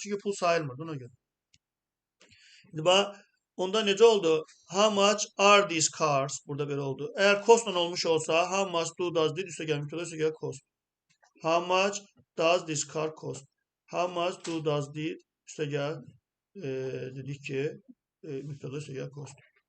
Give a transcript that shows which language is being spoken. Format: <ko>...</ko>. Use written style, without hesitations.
<az>Çünki pul sayılmırdı ona görə. İndi bax, onda necə oldu?</az> <en>How much are these cars?</en> <az>Burada belə oldu. Əgər costla olmuş olsa,</az> <en>how much do does did</en> <az>üstə gəlmiş olsa, üstə gəl cost.</az> <en>How much does this car cost? How much do does did</en> <az>üstə gəl dedik ki mübtəda üstə gəl cost.</az>